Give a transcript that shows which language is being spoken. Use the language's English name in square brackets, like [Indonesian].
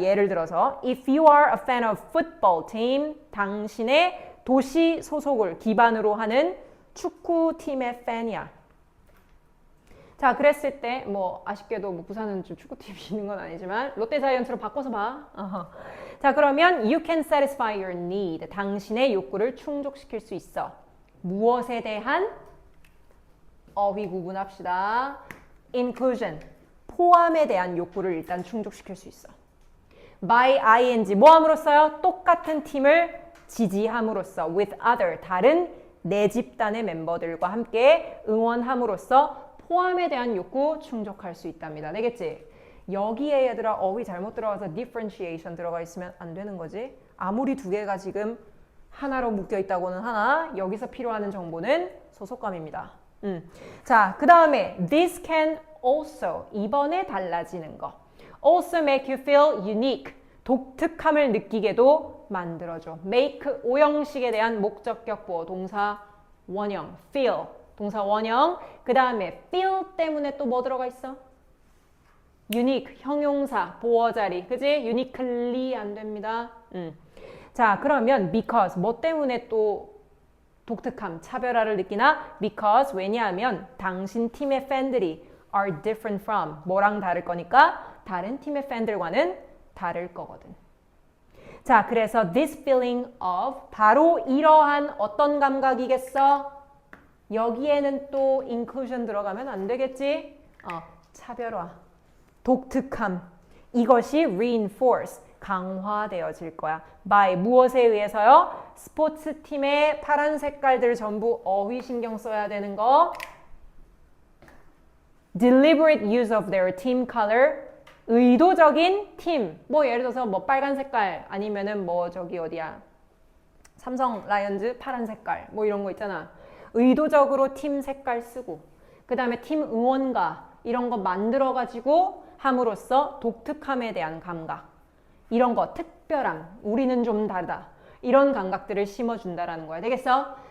[English] 예를 들어서 If you are a fan of football team, [Korean] 당신의 도시 소속을 기반으로 하는 축구팀의 팬이야. 자, 그랬을 때 뭐 아쉽게도 뭐 부산은 좀 축구팀이 있는 건 아니지만 롯데 자이언츠로 바꿔서 봐. 자, 그러면 [English] you can satisfy your need. [Korean] 당신의 욕구를 충족시킬 수 있어. 무엇에 대한? 어휘 구분합시다. inclusion, 포함에 대한 욕구를 일단 충족시킬 수 있어. by ing, 뭐 함으로써요? 똑같은 팀을 지지함으로써 [English] with other, [Korean] 다른 내 집단의 멤버들과 함께 응원함으로써 포함에 대한 욕구 충족할 수 있답니다. 되겠지? 여기에 얘들아 어휘 잘못 들어가서 differentiation 들어가 있으면 안 되는 거지. 아무리 두 개가 지금 하나로 묶여 있다고는 하나 여기서 필요한 정보는 소속감입니다. 자, 그 다음에 [English] this can also, [Korean] 이번에 달라지는 거. [English] also make you feel unique, [Korean] 독특함을 느끼게도 만들어줘. make, 오형식에 대한 목적격 보어, 동사 원형, feel, 동사 원형. 그 다음에 feel 때문에 또 뭐 들어가 있어? unique, 형용사, 보어 자리, 그지? uniquely 안 됩니다. 자, 그러면 because, 뭐 때문에 또 독특함, 차별화를 느끼나? because, 왜냐하면 당신 팀의 팬들이 [English] are different from, [Korean] 뭐랑 다를 거니까 다른 팀의 팬들과는 다를 거거든. 자, 그래서 [English] this feeling of, [Korean] 바로 이러한 어떤 감각이겠어? 여기에는 또 inclusion 들어가면 안 되겠지? 차별화, 독특함, 이것이 reinforce, 강화되어질 거야. by, 무엇에 의해서요? 스포츠팀의 파란 색깔들 전부 어휘 신경 써야 되는 거. [English] deliberate use of their team color, [Korean] 의도적인 팀. 뭐 예를 들어서 뭐 빨간 색깔 아니면은 뭐 저기 어디야? 삼성 라이온즈 파란 색깔 뭐 이런 거 있잖아. 의도적으로 팀 색깔 쓰고 그 다음에 팀 응원가 이런 거 만들어가지고 함으로써 독특함에 대한 감각, 이런 거 특별함, 우리는 좀 다르다, 이런 감각들을 심어준다라는 거야. 되겠어?